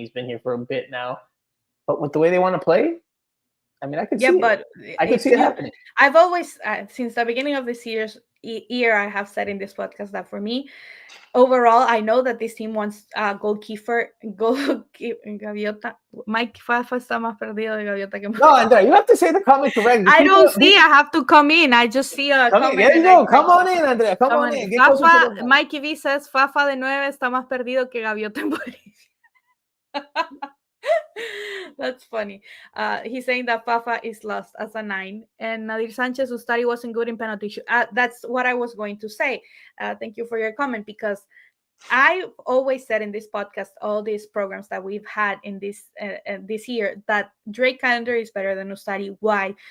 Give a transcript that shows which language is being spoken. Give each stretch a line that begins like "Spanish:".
English: He's been here for a bit now, but with the way they want to play, I mean, I could see it happening. I've always, since the beginning of this year, I have said in this podcast that for me, overall, I know that this team wants goalkeeper.
Spanish: Gaviota. Mike Fafa está más perdido de Gaviota que.
English: No, Andrea, you have to say the comment correctly. I don't see. I have to come in. I just see a comment. There you go. Come on in, Andrea. Come on in.
Spanish: Fafa, Mikey V says Fafa de 9 está más perdido que Gaviota en Bolivia.
English: That's funny. He's saying that Fafa is lost as a 9, and Nadir Sanchez Ustari wasn't good in penalty shoot. That's what I was going to say. Thank you for your comment, because I've always said in this podcast, all these programs that we've had in this year, that Drake Calendar is better than Ustari. Why?